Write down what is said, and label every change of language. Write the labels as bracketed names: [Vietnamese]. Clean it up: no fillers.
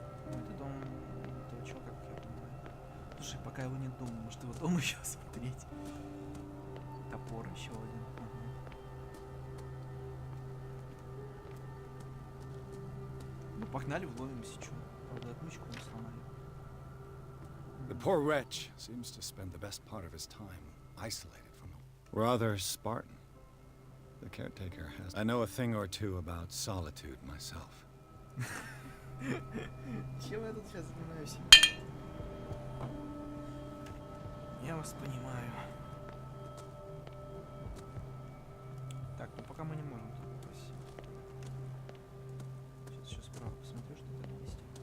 [Russian] Ну, это дом этого чувака, как я понимаю. Слушай, пока его нет дома, может его дома еще смотреть. Топор еще один. Ага. Ну, погнали, вломимся, чё. Правда, отмычку не сломали. [English] The poor wretch seems to spend the best part of his time isolated from him. Rather Spartan. The caretaker has... I know a thing or two about solitude myself. [Russian] Чем я тут сейчас занимаюсь? Я вас понимаю. Так, ну пока мы не можем тут попасть. Сейчас еще справа посмотрю, что там есть.